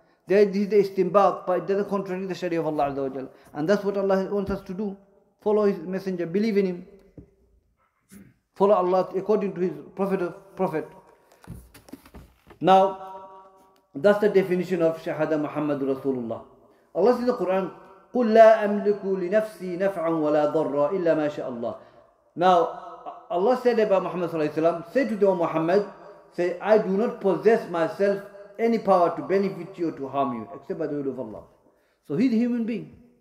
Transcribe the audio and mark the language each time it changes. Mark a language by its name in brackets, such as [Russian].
[English] This is the istinbat, but it doesn't contradict the Sharia of Allah Azza wa Jal. And that's what Allah wants us to do. Follow His messenger, believe in him. Follow Allah according to His Prophet. Now, that's the definition of Shahada Muhammad Rasulullah. Allah says in the Quran, [Arabic] قُلْ لَا أَمْلِكُ لِنَفْسِي نَفْعًا وَلَا ضَرًّا إِلَّا مَا شَاءَ اللَّهِ. [English] Now, Allah said about Muhammad sallallahu alaihi wasallam, say to them, Muhammad, say, I do not possess myself any power to benefit you or to harm you, except by the will of Allah. So he's a human being.